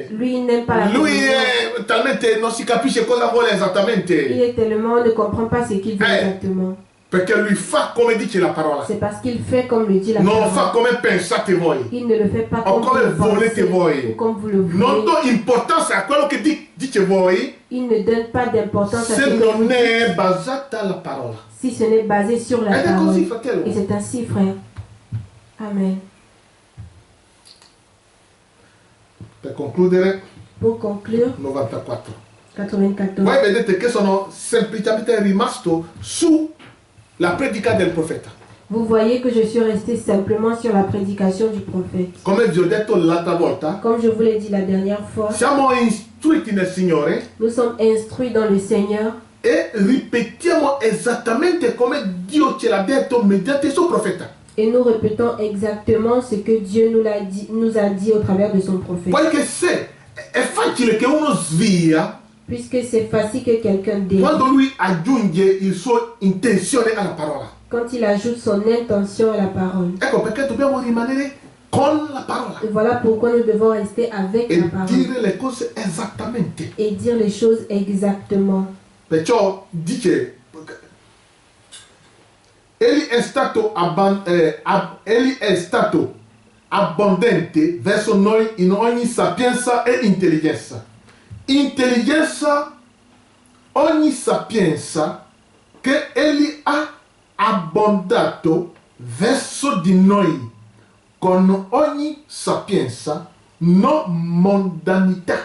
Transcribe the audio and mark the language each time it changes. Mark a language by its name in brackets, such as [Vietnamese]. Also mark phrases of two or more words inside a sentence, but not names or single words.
[French] Lui, il n'aime pas la Lui communion. [Italian] è talmente non si capisce cosa vuole [French] Il [Italian] esattamente. [French] est tellement, on ne comprend pas ce qu'il veut exactement. [Italian] Perché lui fa come dice la parola. [French] C'est parce qu'il fait comme le dit la [Italian] Non fa [French] parole. [Italian] come pensate voi. [French] Il ne le fait pas [Italian] O [French] comme vous [Italian] come [French] le [Italian] volete [French] pensez [Italian] voi. [French] ou comme vous le [Italian] Non [French] voulez. [Italian] do importanza a quello che dice voi [French] Il ne donne pas d'importance à ce [Italian] se [French] que vous [Italian] non [French] dites [Italian] è basata la parola. [French] si ce n'est basé sur la [Italian] Ed è così, [French] parole. [Italian] fratello. [French] Et c'est ainsi, frère. Amen. [Italian] Per concludere, [French] Pour conclure, [Italian] 94. [French] 94. [Italian] Voi vedete che sono semplicemente rimasto sulla predica del profeta. [French] Vous voyez que je suis resté simplement sur la prédication du prophète. [Italian] Come vi ho detto l'altra volta, [French] Comme je vous l'ai dit la dernière fois, [Italian] siamo istruiti nel Signore [French] nous sommes instruits dans le Seigneur [Italian] e ripetiamo esattamente come Dio ce l'ha detto mediante il suo profeta. [French] et nous répétons exactement ce que Dieu nous a dit au travers de son prophète. [Italian] Poiché se è facile che uno svia [French] Puisque c'est facile que quelqu'un dévie [Italian] quando lui aggiunge il suo intenzione alla parola. [French] quand il ajoute son intention à la parole. [Italian] Ecco perché dobbiamo rimanere con la parola [French] Et voilà pourquoi nous devons rester avec [Italian] e [French] la parole [Italian] dire le cose esattamente. [French] et dire les choses exactement. [Italian] Perciò dice, egli è stato abbondante verso noi in ogni sapienza e intelligenza. Intelligenza, ogni sapienza che egli ha abbondato verso di noi con ogni sapienza, non mondanità.